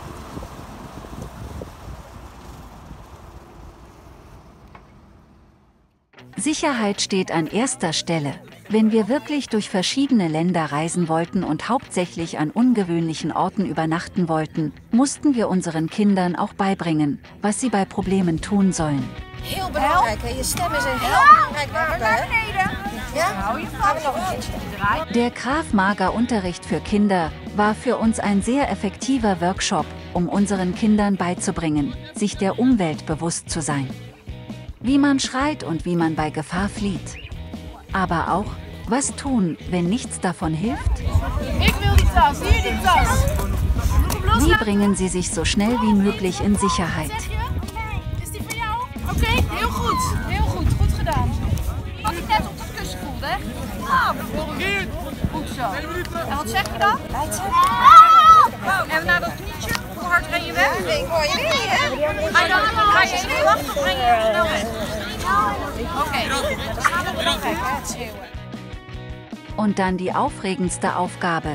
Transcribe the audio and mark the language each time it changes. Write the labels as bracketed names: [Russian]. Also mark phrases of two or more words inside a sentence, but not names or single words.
[German] Sicherheit steht an erster Stelle. Wenn wir wirklich durch verschiedene Länder reisen wollten und hauptsächlich an ungewöhnlichen Orten übernachten wollten, mussten wir unseren Kindern auch beibringen, was sie bei Problemen tun sollen. [Dutch] Heel belangrijk, hè? Je stem is een heel belangrijk wapen, hè? Ja? [German] Gaan wir noch ein keertje. Der Krav-Maga-Unterricht für Kinder war für uns ein sehr effektiver Workshop, um unseren Kindern beizubringen, sich der Umwelt bewusst zu sein. Wie man schreit und wie man bei Gefahr flieht. Aber auch, was tun, wenn nichts davon hilft? Ich will die tas, hier die tas. Wie bringen Sie sich so schnell wie möglich in Sicherheit? [Dutch] Is die voor jou? Oké, heel goed, goed gedaan. Wat ik net op het kussen voelde, hè? Ah, bijvoorbeeld. Goed zo. En wat zeg je dan? En naar dat knietje. hard ren je weg? Ik hoor je niet, hè? Ga je even wachten of ren je heel snel weg? Oké, dan gaan we nog kijken. [German] Und dann die aufregendste Aufgabe.